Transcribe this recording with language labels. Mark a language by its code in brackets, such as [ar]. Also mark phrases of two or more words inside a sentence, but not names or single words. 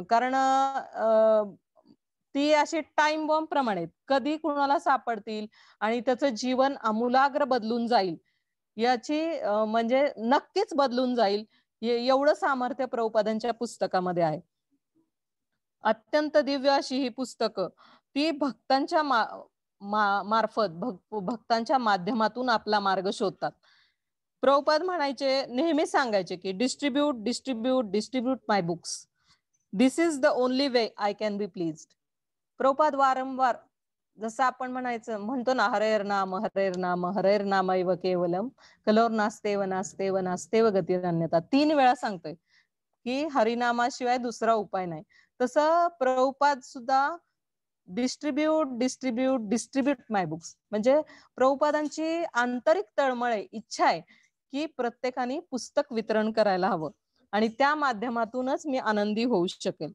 [mr] कारण ती अशी [en] time bomb [mr] प्रमाणे कधी कुणाला सापडतील आणि त्याचं जीवन आमूलाग्र बदलून जाईल, याची म्हणजे नक्कीच बदलून जाईल एवढं सामर्थ्य प्रभुपादांच्या पुस्तकामध्ये आहे. अत्यंत दिव्य अशी ही पुस्तकं ती भक्तांच्या मार्फत भक्तांच्या माध्यमातून आपला मार्ग शोधतात. प्रभुपाद म्हणायचे, नेहमी सांगायचे की [en] distribute my books, this is the only way I can be pleased. [mr] प्रभुपाद वारंवार जसं आपण म्हणतो ना, [sa] हरेर नाम हरेर नाम हरेर नामैव केवलम कलोर नास्तेव नास्तेव नास्तेव गतिरन्यता, [mr] 3 वेळा सांगतोय की हरिनामाशिवाय दुसरा उपाय नाही. तसं प्रभुपाद सुद्धा [en] distribute my books, [mr] म्हणजे प्रभुपादांची आंतरिक तळमळ आहे, इच्छा आहे की प्रत्येकाने पुस्तक वितरण करायला हवं आणि त्या माध्यमातूनच मी आनंदी होऊ शकेल.